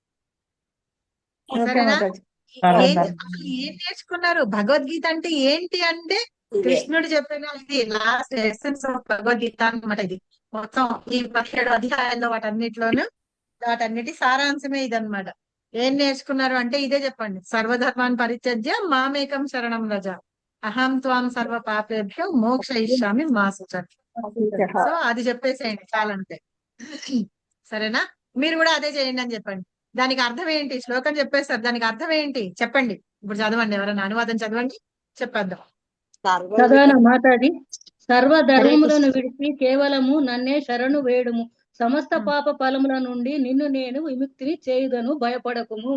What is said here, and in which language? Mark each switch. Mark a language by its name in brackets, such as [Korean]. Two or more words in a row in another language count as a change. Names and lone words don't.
[Telugu] సరేనా? అసలు ఏం నేర్చుకున్నారు? భగవద్గీత అంటే ఏంటి అంటే కృష్ణుడు చెప్పిన ఇది [English] last essence of Bhagavadgita [Telugu] అన్నమాట. ఇది మొత్తం ఈ 17 అధ్యాయాల్లో వాటన్నిటి సారాంశమే ఇదన్నమాట. ఏం నేర్చుకున్నారు అంటే ఇదే చెప్పండి. [Sanskrit] సర్వధర్మాన్ పరిత్యజ్య మామేకం శరణం వ్రజ అహం త్వాం సర్వ పాపేభ్యో మోక్షయిష్యామి మా శుచః. [Telugu] సో అది చెప్పేసేయండి చాలంటే. సరేనా? మీరు కూడా అదే చేయండి అని చెప్పండి. దానికి అర్థం ఏంటి? శ్లోకం చెప్పేస్తారు, దానికి అర్థం ఏంటి చెప్పండి. ఇప్పుడు చదవండి, ఎవరైనా అనువాదం చదవండి, చెప్పేద్దాం. చదవనా మాతాజీ? సర్వధర్మములను విడిచి కేవలము నన్నే శరణు వేడుము, సమస్త పాప ఫలముల నుండి నిన్ను నేను విముక్తిని చేయుదను, భయపడకుము.